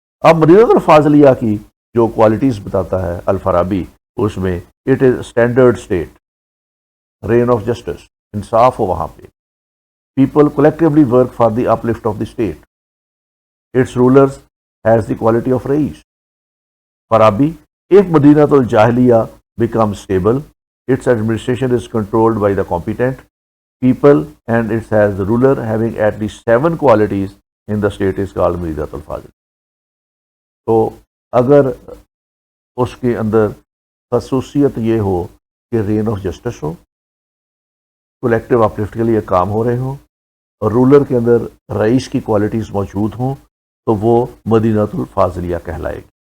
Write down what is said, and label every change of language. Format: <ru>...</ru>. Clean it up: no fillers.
<en>اب مدینۃ الفاضلیہ کی جو کوالٹیز بتاتا ہے الفارابی، اس میں it is standard state, reign of justice, انصاف ہو وہاں پہ، people collectively work for the uplift of the state, its rulers has the quality of رئیس. فارابی، if مدینۃ الجاہلیہ become stable, its administration is controlled by the competent people and it has the ruler having at least 7 qualities in the state is called مدینۃ الفاضل.</en> <ur>تو اگر اس کے اندر خصوصیت یہ ہو کہ رین of justice ہو، collective uplift کے لیے کام ہو رہے ہوں، اور رولر کے اندر رئیس کی کوالٹیز موجود ہوں، تو وہ مدینۃ الفاضلیہ کہلائے گی.</ur>